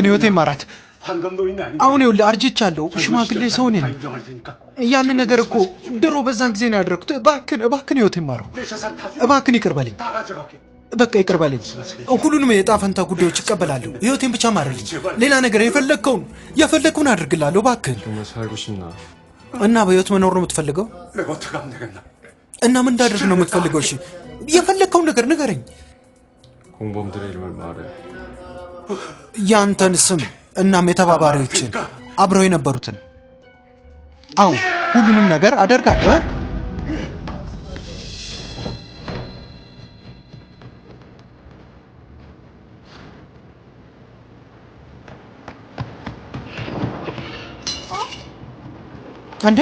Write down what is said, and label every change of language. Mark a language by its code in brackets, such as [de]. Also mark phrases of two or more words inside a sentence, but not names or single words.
[am] ህይወቴን ማራት። አሁን ይኸውልህ አርጅቻለሁ፣ ሽማግሌ ሰው ነኝ። ያንን ነገር እኮ ድሮ በዛን ጊዜ ነው ያደረኩት። እባክህን ህይወቴን ማረው። እባክህን ይቅር በለኝ። በቃ ይቅር በለኝ። ሁሉንም የዕጣ ፈንታ ጉዳዮች እቀበላለሁ። ህይወቴን ብቻ ማረልኝ። ሌላ ነገር የፈለግከውን አድርግላለሁ። እባክህን [ko] 정말 살고 싶나? [am] እና በህይወት መኖር ነው የምትፈልገው? እና ምን እንዳደርግ ነው የምትፈልገው? እሺ የፈለግከውን ነገር ንገረኝ። [ko] 공범들의 이름을 말해. [am] ያንተን ስም እናም የተባባሪዎችን አብረው የነበሩትን። አዎ ሁሉንም ነገር አደርጋለሁ። እንዴ